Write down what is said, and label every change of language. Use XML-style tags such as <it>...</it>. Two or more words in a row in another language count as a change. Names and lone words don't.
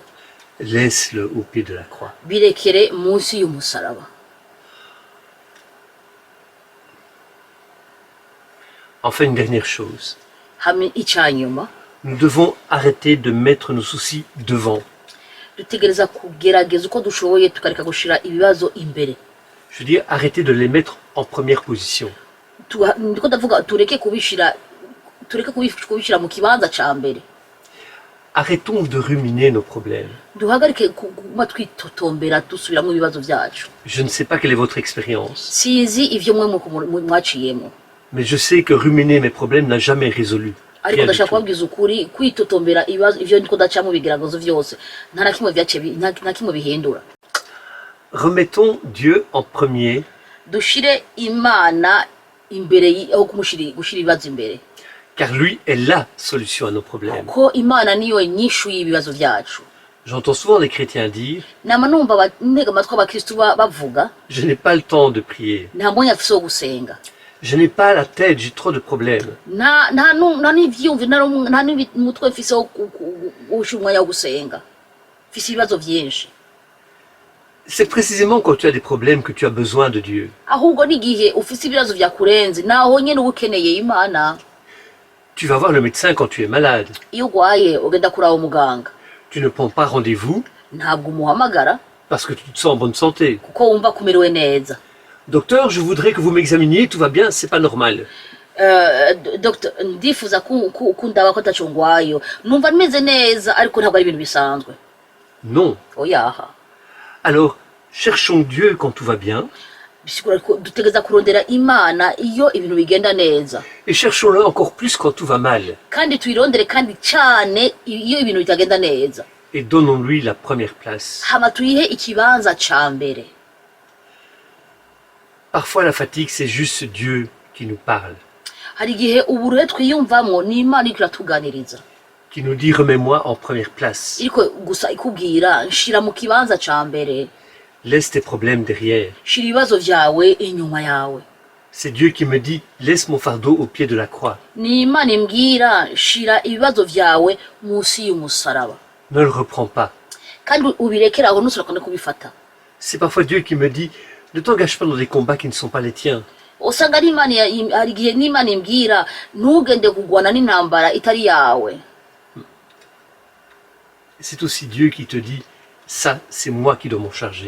<fr>laisse-le au pied de la croix.</fr> <rn>birekere munsi y'umusaraba.</rn> <fr>Enfin, une dernière chose.</fr> <rn>Hamwe icanyuma,</rn> <fr>Nous devons arrêter de mettre nos soucis devant.</fr> <rn>dutegereza kugerageza uko dushoboye tukareka gushira ibibazo imbere.</rn> <fr>Je veux dire, arrêter de les mettre en première position.</fr> <rn>Ndiko ndavuga tureke kubishira mu kibanza ca mbere.</rn> <fr>Arrêtons de ruminer nos problèmes.</fr> <rn>Duhagarike kuguma twitotombera dusubiramo ibibazo vyacu.</rn> <fr>Je ne sais pas quelle est votre expérience,</fr> <rn>Sizi ivyo mwe mwaciyemo,</rn> <fr>mais je sais que ruminer mes problèmes n'a jamais résolu.</fr> <rn>ariko</rn> <fr>Rien du</fr> <rn>ndashaka</rn> <fr>tout.</fr> <rn>kubabwiza ukuri, kwitotombera ibibazo ivyo ndiko ndacamo bigeragezo vyose nta na kimwe nta kimwe bihindura.</rn> <fr>Remettons Dieu en premier,</fr> <rn>Dushire Imana imbere aho gushira ibibazo imbere,</rn> <fr>car lui est la solution à nos problèmes.</fr> <rn>ko Imana niyo nyishu y'ibibazo vyacu.</rn> <fr>J'entends souvent les chrétiens dire,</fr> <rn>Nama numva ntega amatwi abakristu bavuga,</rn> <fr>je n'ai pas le temps de prier,</fr> <rn>nta mwanya afise wo gusenga,</rn> <fr>je n'ai pas la tête, j'ai trop de problèmes.</fr> <rn>nta n'ivyumvi nta n'umutwe mfise wo gushira umwanya wo gusenga, mfise ibibazo vyinshi.</rn> <fr>C'est précisément quand tu as des problèmes que tu as besoin de Dieu.</fr> <rn>Ahubwo n'igihe ufise ibibazo vyakurenze naho nyene uba ukeneye Imana.</rn> <fr>Tu vas voir le médecin quand tu es malade.</fr> <rn>Iyo ugwaye ugenda kuraba umuganga,</rn> <fr>Tu ne prends pas rendez-vous</fr> <rn>ntabwo umuhamagara</rn> <fr>parce que tu te sens en bonne santé.</fr> <rn>kuko wumva kumerewe neza.</rn> <fr>Docteur, je voudrais que vous m'examiniez, tout va bien, c'est pas normal.</fr> <rn>Dr. ndifuza kundaba ko ataco ngwayo, numva meze neza ariko ntabwo ari ibintu bisanzwe.</rn> <fr>Non.</fr> <rn>Oyaha.</rn> <fr>Alors, cherchons Dieu quand tout va bien</fr> <rn>Bisigura ko dutegeza kurondera Imana iyo ibintu bigenda neza,</rn> <fr>et cherchons-le encore plus quand tout va mal</fr> <rn>kandi tuyirondere kandi cane iyo ibintu bitagenda neza,</rn> <fr>et donnons-lui la première place.</fr> <rn>hama tuyihe ikibanza ca mbere.</rn> <fr>Parfois, la fatigue, c'est juste Dieu qui nous parle.</fr> <rn>hari igihe uburuhe twiyumvamo ni imana iriko iratuganiriza</rn> <fr>qui nous dit remets-moi en première place.</fr> <rn>iriko gusa ikubwira nshira mu kibanza ca mbere,</rn> <fr>Laisse tes problèmes derrière.</fr> <rn>shira ibibazo vyawe inyuma yawe.</rn> <fr>C'est Dieu qui me dit laisse mon fardeau au pied de la croix.</fr> <rn>Ni imana imbwira shira ibibazo vyawe musi y'umusaraba,</rn> <fr>Ne le reprends pas.</fr> <rn>kandi ubirekere aho ntusurakone kubifata.</rn> <fr>C'est parfois Dieu qui me dit ne t'engage pas dans des combats qui ne sont pas les tiens.</fr> <rn>Usanga ari imana hari igihe n'imana imbwira ntugende kugwana n'intambara itari yawe.</rn> <fr>C'est aussi Dieu qui te dit ça c'est moi qui dois m'en charger.</fr>